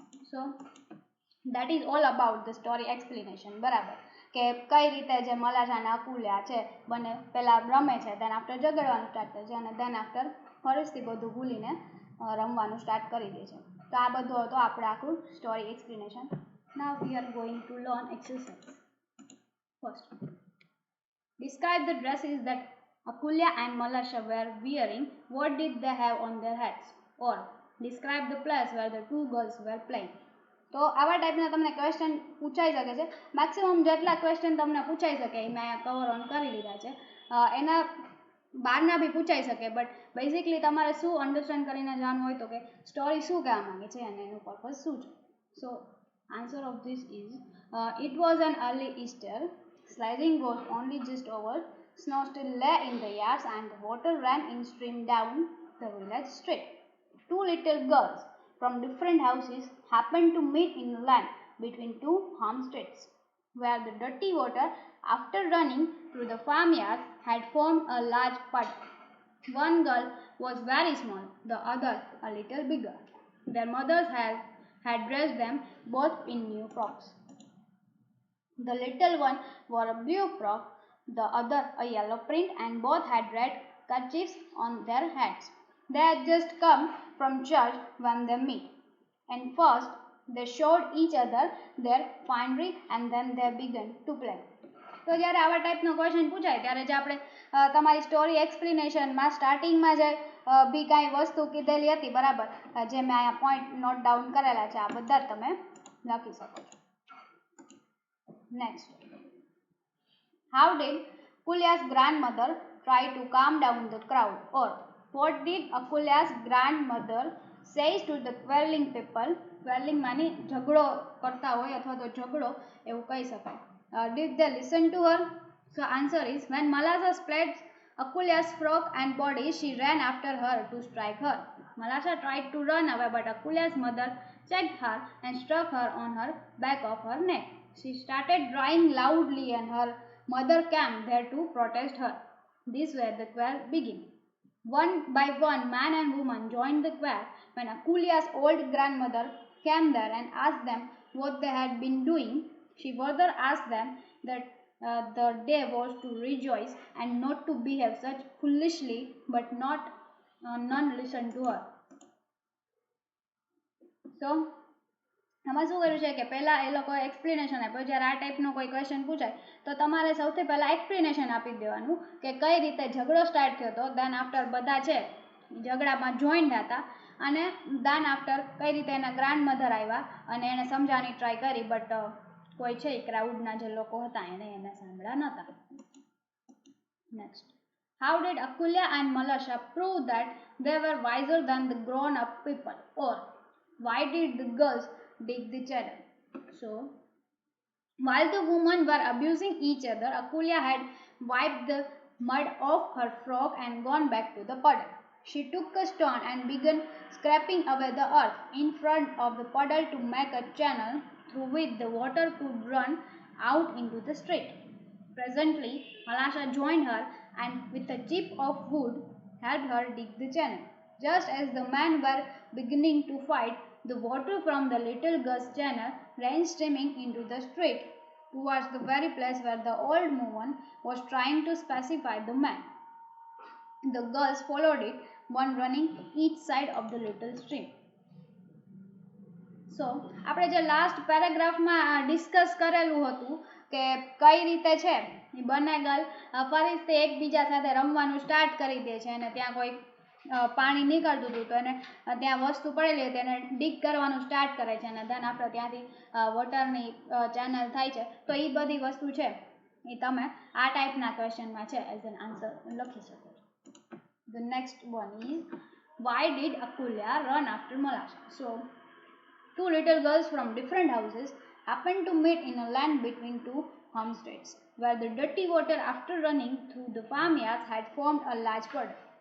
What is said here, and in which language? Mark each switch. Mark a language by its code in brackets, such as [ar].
[en] so that is all about the story explanation [gu] બરાબર કે કઈ રીતે જે મલાશા અને અકુલ્યા છે બંને પહેલાં રમે છે દેન આફ્ટર ઝઘડવાનું સ્ટાર્ટ કરે છે અને દેન આફ્ટર ફરીથી બધું ભૂલીને રમવાનું સ્ટાર્ટ કરી દે છે. તો આ બધું હતું આપણે આખું story explanation. [en] Now we are going to learn exercise. First, describe the dresses that Akulya and Malasha were wearing. What did they have on their heads? Or describe the place where the two girls were playing. [gu] તો આવા ટાઈપના તમને question પૂછાઈ શકે છે. Maximum જેટલા question તમને પૂછાઈ શકે એ મેં કવર ઓન કરી લીધા છે. એના બહારના બી પૂછાઈ શકે બટ બેઝિકલી તમારે શું અન્ડરસ્ટેન્ડ કરીને જાણવું હોય તો કે સ્ટોરી શું કહેવા માંગે છે અને એનું પર્પઝ શું છે. [en] So answer of this is it was an early Easter. Sledging was only just over. Snow still lay in the yards and the water ran in stream down the village street. Two little girls from different houses happened to meet in the lane between two homesteads, where the dirty water, after running through the farmyard, had formed a large puddle. One girl was very small, the other a little bigger. Their mothers had dressed them both in new frocks. The little one wore a blue frock, the other a yellow print, and both had red kerchiefs on their heads. They had just come from church when they met, and first they showed each other their finery and then they began to play. [gu] તો જ્યારે આવા ટાઈપનો question પૂછાય ત્યારે જે આપણે તમારી story એક્સપ્લેનેશનમાં સ્ટાર્ટિંગમાં જે બી કાંઈ વસ્તુ કીધેલી હતી બરાબર જે મેં અહીંયા પોઈન્ટ નોટ ડાઉન કરેલા છે આ બધા જ તમે લખી શકો છો. [en] Next, how did Akulya's grandmother try to calm down the crowd? Or what did Akulya's grandmother say to the quarreling people? [gu] Quarreling मानी झगड़ो करता हो अथवा तो झगड़ो એવું કહી શકાય. [en] Did they listen to her? So answer is when Malasha split Akulya's frock and body, she ran after her to strike her. Malasha tried to run away, but Akulya's mother checked her and struck her on her back of her neck. She started crying loudly and her mother came there to protest her. This where the quarrel began. One by one, man and woman joined the quarrel. When Akulya's old grandmother came there and asked them what they had been doing, she further asked them that the day was to rejoice and not to behave such foolishly, but none listened to her. [gu] So, આમાં શું કર્યું છે કે પહેલાં એ લોકોએ explanation આપ્યો. જ્યારે આ ટાઈપનો કોઈ ક્વેશ્ચન પૂછાય તો તમારે સૌથી પહેલાં એક્સપ્લેનેશન આપી દેવાનું કે કઈ રીતે ઝઘડો સ્ટાર્ટ થયો હતો. દેન આફ્ટર બધા છે ઝઘડામાં જોઈન હતા અને દેન આફ્ટર કઈ રીતે એના ગ્રાન્ડ મધર આવ્યા અને એણે સમજાવવાની ટ્રાય કરી બટ કોઈ છે ક્રાઉડના જે લોકો હતા એને સાંભળ્યા નહોતા. Next, [en] How did Akulya and Malasha prove that they were wiser than the grown-up people? Or why did the girls dig the channel? So, while the women were abusing each other, Akulya had wiped the mud off her frock and gone back to the puddle. She took a stone and began scraping away the earth in front of the puddle to make a channel through which the water could run out into the street. Presently, Malasha joined her and with a chip of wood helped her dig the channel. Just as the men were beginning to fight, the water from the little girl's channel ran streaming into the street towards the very place where the old woman was trying to pacify the men. The girls followed it, one running each side of the little stream. [gu] સો આપણે જે last પેરેગ્રાફમાં discuss કરેલું હતું કે કઈ રીતે છે એ બંને girl ફરીથી એકબીજા સાથે રમવાનું સ્ટાર્ટ કરી દે છે અને ત્યાં કોઈ પાણી નીકળતું હતું તો એને ત્યાં વસ્તુ પડેલી હતી એને ડીગ કરવાનું સ્ટાર્ટ કરે છે અને ધન આપણે ત્યાંથી વોટરની ચેનલ થાય છે તો એ બધી વસ્તુ છે એ તમે આ ટાઈપના ક્વેશ્ચનમાં છે [en] as an answer [gu] લખી શકો છો. [en] The next one is, why did Akulya run after Malasha? So, two little girls from different houses happened to meet in a land between two homesteads, where the dirty water after running through the farmyards had formed a large puddle.